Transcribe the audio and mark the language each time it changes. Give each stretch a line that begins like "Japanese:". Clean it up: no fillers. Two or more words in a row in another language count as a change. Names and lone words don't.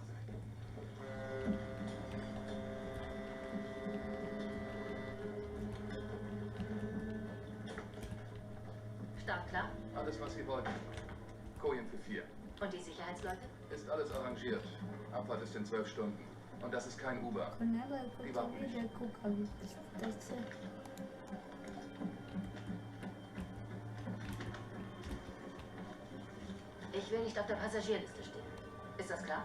German: Startklar. Alles, was Sie wollten. Kojen für 4. Und die Sicherheitsleute? Ist alles arrangiert. Abfahrt ist in 12 Stunden. Und das ist kein Uber.
Bosnian: Ako ne lajkujete video, kukavice se.
German: Ich will nicht auf der Passagierliste stehen. Ist das klar?